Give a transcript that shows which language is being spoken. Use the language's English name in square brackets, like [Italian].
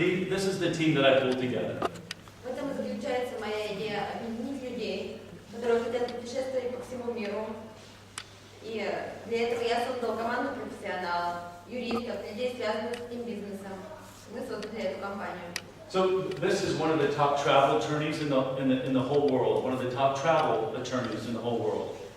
[English] This is the team that I pulled together. [Russian] В этом и заключается моя идея объединить людей, которые хотят путешествовать по всему миру. И для этого я создал команду профессионалов, юристов, людей, связанных с этим бизнесом. Мы создали эту компанию. [English] So this is one of the top travel attorneys in the whole world. One of the top travel attorneys in the whole world.